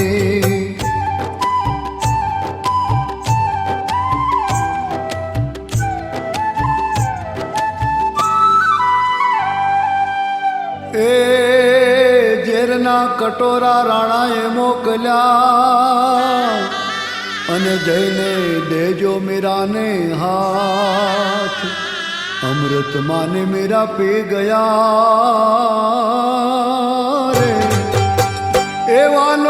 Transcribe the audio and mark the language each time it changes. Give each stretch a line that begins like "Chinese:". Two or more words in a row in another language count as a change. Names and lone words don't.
Gujarati: એ ઝેરના કટોરા રાણાએ મોકલ્યા અને જઈને દેજો મીરાને હાથ.
Hindi: अमृत माने मेरा पी गया रे ए वालो